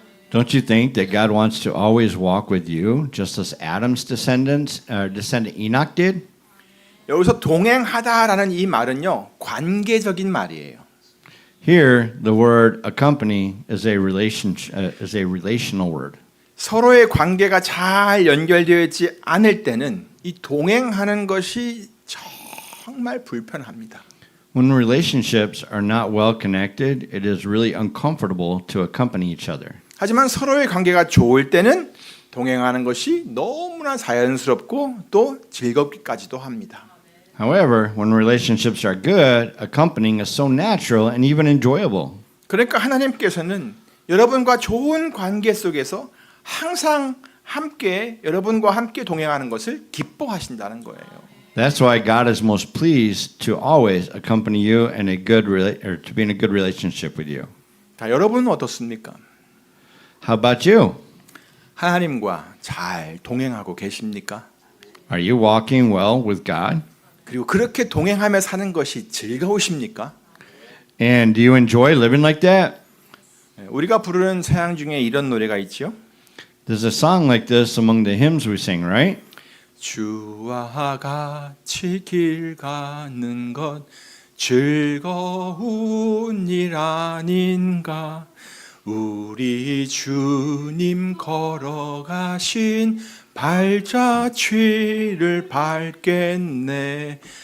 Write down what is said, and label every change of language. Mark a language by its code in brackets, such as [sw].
[en] Don't you think that God wants to always walk with you, just as Adam's descendant Enoch did? [ko] 여기서 동행하다라는 이 말은요, 관계적인 말이에요. [en] Here, the word accompany is a relational word. [ko] 서로의 관계가 잘 연결되어 있지 않을 때는 이 동행하는 것이 정말 불편합니다. [en] When relationships are not well connected, it is really uncomfortable to accompany each other. [ko] 하지만 서로의 관계가 좋을 때는 동행하는 것이 너무나 자연스럽고 또 즐겁기까지도 합니다. [en] However, when relationships are good, accompanying is so natural and even enjoyable. [ko] 그러니까 하나님께서는 여러분과 좋은 관계 속에서 항상 여러분과 함께 동행하는 것을 기뻐하신다는 거예요. [en] That's why God is most pleased to always accompany you in to be in a good relationship with you. [ko] 자, 여러분은 어떻습니까? [en] How about you? [ko] 하나님과 잘 동행하고 계십니까? [en] Are you walking well with God? [ko] 그리고 그렇게 동행하며 사는 것이 즐거우십니까? [en] And do you enjoy living like that? [ko] 우리가 부르는 찬양 중에 이런 노래가 있죠. [en] There's a song like this among the hymns we sing, right? [ko] 주와 같이 길 가는 것 즐거운 일 아닌가. 우리 주님 걸어가신 발자취를 밟겠네.